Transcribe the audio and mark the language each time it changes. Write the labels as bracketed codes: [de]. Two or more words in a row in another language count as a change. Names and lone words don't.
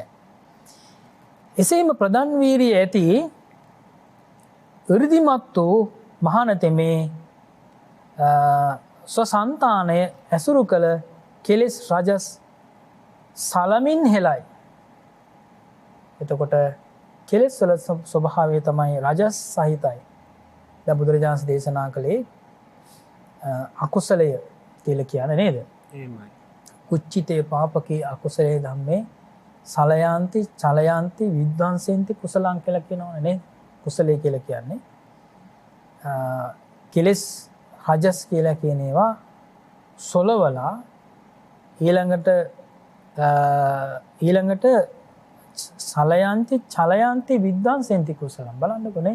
[si] එසේම ප්‍රධාන වීරිය ඇති 이르දිමත් වූ මහානතෙමේ ස්වසන්තානය ඇසුරු කළ කෙලෙස් රජස් සලමින් හෙලයි. එතකොට කෙලෙස් වල ස්වභාවය තමයි රජස් සහිතයි. දැන් බුදුරජාණන් දේශනා කළේ අකුසලය කියලා කියන්නේ නේද? එහෙමයි. [pi] කුච්චිතේ පාපකේ අකුසලේ ධම්මේ සලයන්ති චලයන්ති විද්වංසෙන්ති කුසලං [si] කියලා කියනවනේ නේද? කුසලයේ කියලා කියන්නේ කෙලෙස් රජස් කියලා කියන ඒවා සොලවලා ඊළඟට [pi] සලයන්ති චලයන්ති විද්වංසෙන්ති කුසලං [si] බලන්නකෝ නේ.